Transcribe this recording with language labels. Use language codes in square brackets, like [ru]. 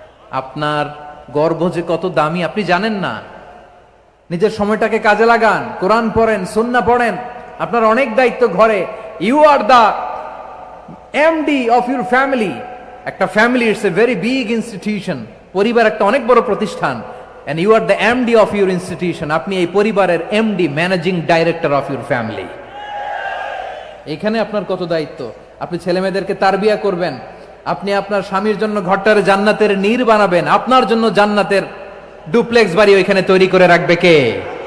[bn] আপনার গর্ভ যে কত দামি আপনি জানেন না। নিজের সময়টাকে কাজে লাগান, কোরআন পড়েন, সুন্নাহ পড়েন। আপনার অনেক দায়িত্ব ঘরে। [en] You are the MD of your family. একটা family it's a very big institution. [bn] পরিবার একটা অনেক বড় প্রতিষ্ঠান। [en] and you are the MD of your institution. [bn] আপনি এই পরিবারের MD, [en] Managing director of your family. [bn] এখানে আপনার কত দায়িত্ব। আপনি ছেলে মেয়েদেরকে তারবিয়া করবেন। আপনি আপনার স্বামীর জন্য ঘরটারে জান্নাতের নীর বানাবেন। আপনার জন্য জান্নাতের ডুপ্লেক্স বাড়ি ওইখানে তৈরি করে রাখবে কে?